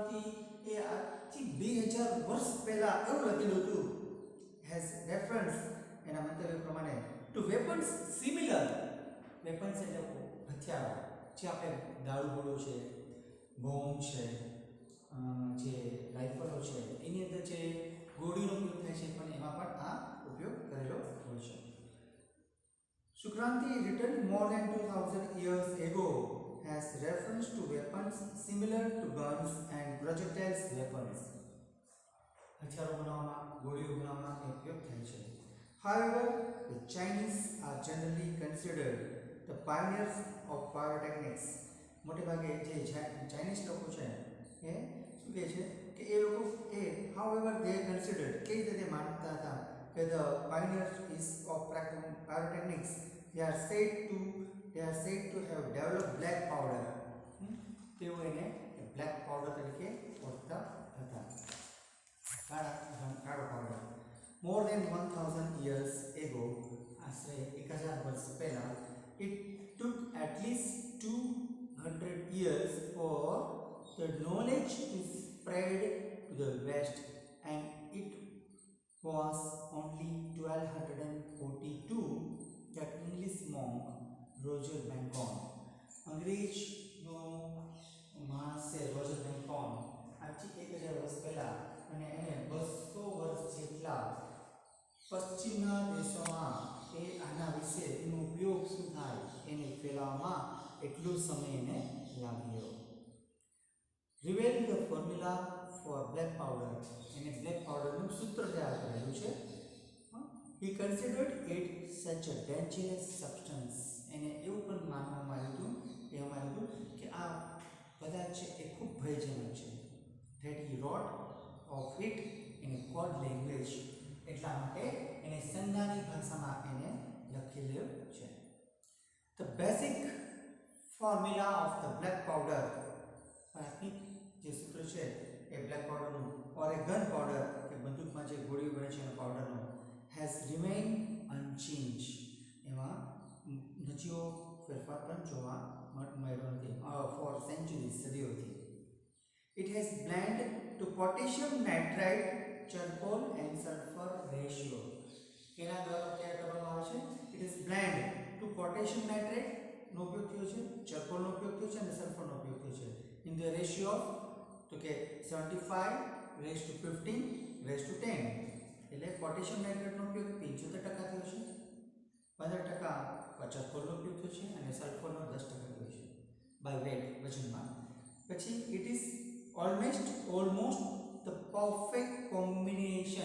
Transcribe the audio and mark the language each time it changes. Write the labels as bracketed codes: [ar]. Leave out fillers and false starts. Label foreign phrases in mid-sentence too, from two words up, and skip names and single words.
[gu] શુક્રાંતિ એ આજથી 2000 વર્ષ પહેલા એવું લખેલું હતું [en] has reference [gu] એના મંતવ્ય પ્રમાણે [en] to weapons similar. [gu] વેપન્સ એટલે હથિયારો જે આપણે દારૂગોળો છે, બોમ્બ છે, જે રાઇફલો છે એની અંદર જે ગોળીનો ઉપયોગ થાય છે પણ એમાં પણ આ ઉપયોગ કરેલો હોય છે. [en] Sukranti, written more than 2000 years ago, has reference to weapons similar to guns and projectiles weapons. [gu] હથિયારો બનાવવામાં, ગોળીઓ બનાવવામાં એ ઉપયોગ થાય છે. [en] However, the Chinese are generally considered the pioneers of pyrotechnics. [gu] મોટે ભાગે જે ચાઇનીઝ લોકો છે એ શું કહે છે કે એ લોકો [en] however they considered [gu] કે રીતે તે માનતા હતા કે [en] the pioneers is of pyrotechnics. They are said to have developed black powder. [gu] તેઓ એને [en] black powder [gu] તરીકે ઓળખતા હતા. કાળો પાવડર. [en] More than 1000 years ago, [gu] આશરે 1000 વર્ષ પહેલા, [en] it took at least 200 years for the knowledge to spread to the west, and it was only 1242 that English monk Roger Bacon, [gu] અંગ્રેજનો માણસ છે રોજર બેકોન, આજથી 1000 વર્ષ પહેલા અને એને 200 વર્ષ જેટલા પશ્ચિમના દેશોમાં એ આના વિશે એનો ઉપયોગ શું થાય એને ફેલાવવામાં એટલો સમય એને લાગ્યો. [en] reveal the formula for black powder, [gu] એને [en] black powderનું [gu] સૂત્ર તૈયાર કરેલું છે. [en] He considered it such a dangerous substance. [gu] એને એવું પણ માનવામાં આવ્યું હતું કે આ પદાર્થ છે એ ખૂબ ભયજનક છે. [en] That he wrote of it in a code language. [gu] એટલા માટે એને સંજ્ઞાની ભાષામાં એને લખેલું છે. [en] The basic formula of the black powder, [gu] પ્રાથમિક જે સૂત્ર છે એ [en] black powderનું or a gun powder [gu] કે બંદૂકમાં જે ગોળીઓ બને છે એનો પાવડરનો [en] has remained unchanged. [gu] એમાં નજીવો ફેરફાર પણ જોવા મળ્યો નથી [en] for centuries, [gu] સદીઓથી. [en] It has blend to potassium nitrate, charcoal and sulfur ratio. [gu] કેના દ્વારા તૈયાર કરવામાં આવે છે? [en] It is blend to potassium nitrate [gu] નો ઉપયોગ થયો છે, charcoal નો ઉપયોગ થયો છે અને sulfur નો ઉપયોગ થયો છે [en] in the ratio of [gu] તો કે 75:15:10. એટલે [en] potassium nitrateનો [gu] ઉપયોગ 75% થયો છે, 15% charcoalનો ઉપયોગ થયો છે અને સલ્ફરનો 10% થયો છે [en] by weight, [gu] વજનમાં. [en] પછી it is almost the perfect combination.